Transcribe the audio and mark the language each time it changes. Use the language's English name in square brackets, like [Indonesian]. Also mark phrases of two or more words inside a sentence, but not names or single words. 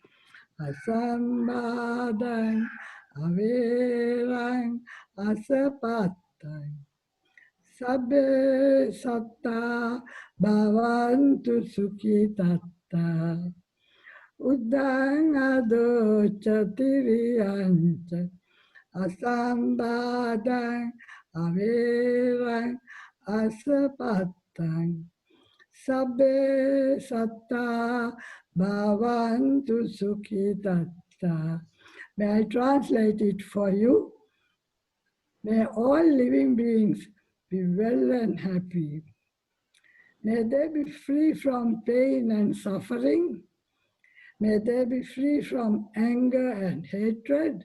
[Pali] asambadang avelang asapatang sabbe satta bhavantu sukhitatta uddang adocha tiriyancha asambadang avelang asapatang sabbe satta bhavantu sukhitatta. [English] May I translate it for you? May all living beings be well and happy. May they be free from pain and suffering. May they be free from anger and hatred.